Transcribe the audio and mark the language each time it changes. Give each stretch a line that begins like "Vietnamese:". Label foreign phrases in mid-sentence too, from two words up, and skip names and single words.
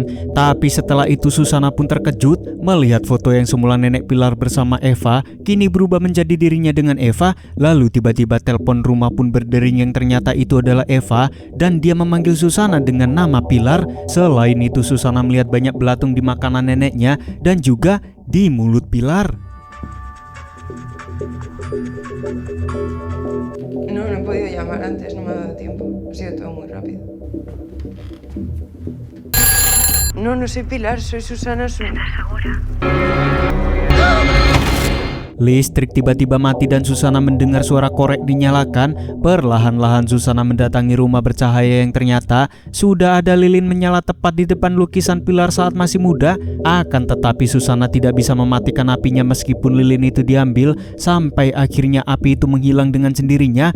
Indonesian: Tapi setelah itu Susana pun terkejut melihat foto yang semula nenek Pilar bersama Eva kini berubah menjadi dirinya dengan Eva. Lalu tiba-tiba telepon rumah pun berdering yang ternyata itu adalah Eva dan dia memanggil Susana dengan nama Pilar. Selain itu Susana melihat banyak belatung di makanan neneknya dan juga di mulut Pilar.
Spanish: No he podido llamar antes, no me ha dado tiempo. Ha sido todo muy rápido. No soy Pilar, soy Susana.
Indonesian: Listrik tiba-tiba mati dan Susana mendengar suara korek dinyalakan. Perlahan-lahan Susana mendatangi rumah bercahaya yang ternyata sudah ada lilin menyala tepat di depan lukisan Pilar saat masih muda. Akan tetapi Susana tidak bisa mematikan apinya meskipun lilin itu diambil sampai akhirnya api itu menghilang dengan sendirinya.